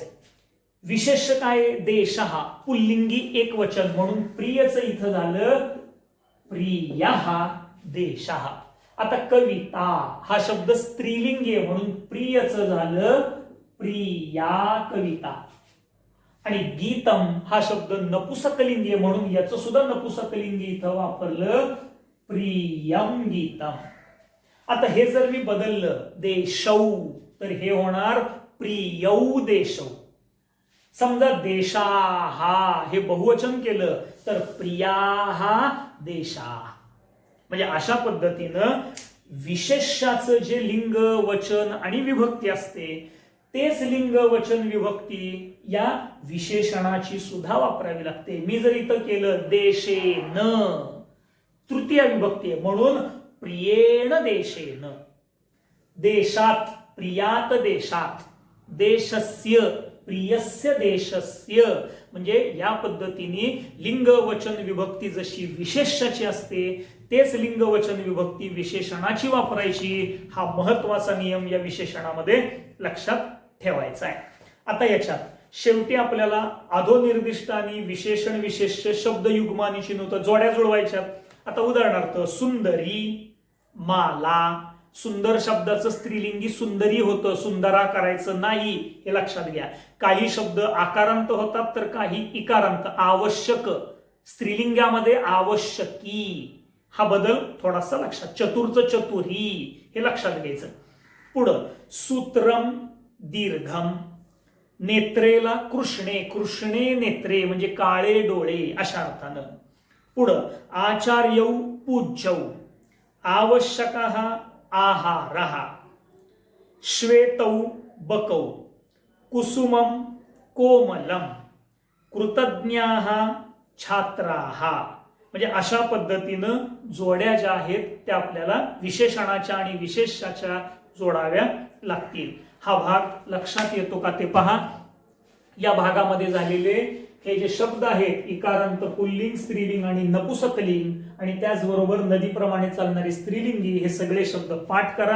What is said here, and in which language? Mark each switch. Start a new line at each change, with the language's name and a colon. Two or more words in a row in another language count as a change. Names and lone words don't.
Marathi: विशेष काय, देशहा पुल्लिंगी एक वचन, म्हणून प्रियचं इथं झालं
Sanskrit: प्रियहा देशहा.
Marathi: आता कविता हा शब्द स्त्रीलिंगी आहे, म्हणून प्रियचं झालं
Sanskrit: प्रिया कविता.
Marathi: आणि गीतम हा शब्द नपुसकलिंगी आहे, म्हणून याचं सुद्धा नपुसकलिंगी इथं वापरलं
Sanskrit: प्रियम गीतम.
Marathi: आता हे जर मी बदललं देशौ तर हे होणार
Sanskrit: प्रियौ देशौ.
Marathi: समजा देशाहा हे बहुवचन केलं तर
Sanskrit: प्रियाहा देशा.
Marathi: म्हणजे अशा पद्धतीनं विशेषाचं जे लिंग वचन आणि विभक्ती असते तेच लिंग वचन विभक्ती या विशेषणाची सुद्धा वापरावी लागते. मी जर इथं केलं देशेन तृतीय विभक्ती आहे, म्हणून
Sanskrit: प्रियेण देशेन, देशात प्रियात देशात, देशस्य प्रियस्य देशस्य,
Marathi: म्हणजे या पद्धतीने लिंग वचन विभक्ती जशी विशेषाची असते तेच लिंग वचन विभक्ती विशेषणाची वापरायची, हा महत्वाचा नियम या विशेषणामध्ये लक्षात ठेवायचा आहे. आता याच्यात शेवटी आपल्याला अधोनिर्दिष्ट आणि विशेषण विशेष्य शब्द युग्म आणि चिन्ह जोड्या जुळवायच्यात. आता उदाहरणार्थ
Sanskrit: सुंदरी, माला.
Marathi: सुंदर शब्दाचं स्त्रीलिंगी सुंदरी होतं, सुंदरा करायचं नाही, हे लक्षात घ्या. काही शब्द आकारांत होतात तर काही इकारांत. आवश्यक स्त्रीलिंगामध्ये आवश्यकी, हा बदल थोडासा लक्षात. चतुरचं चतुरी, हे लक्षात घ्यायचं. पुढं सूत्रम दीर्घम. नेत्रेला
Sanskrit: कृष्णे, कृष्णे नेत्रे
Marathi: म्हणजे काळे डोळे अशा अर्थानं. पुढं आचार्यौ पूज्यौ. आवश्यकः आहारः. श्वेतौ बकौ. कुसुमं कोमलम. कृतज्ञाः छात्राः. म्हणजे अशा पद्धतीनं जोड्या ज्या आहेत त्या आपल्याला विशेषणाच्या आणि विशेषाच्या जोडाव्या लागतील. हा भाग लक्षात येतो का ते पहा. या भागामध्ये झालेले हे जे शब्द आहेत इकारांत पुल्लिंग, स्त्रीलिंग आणि नपुसकलिंग आणि त्याचबरोबर नदीप्रमाणे चालणारी स्त्रीलिंगी, हे सगळे शब्द पाठ करा.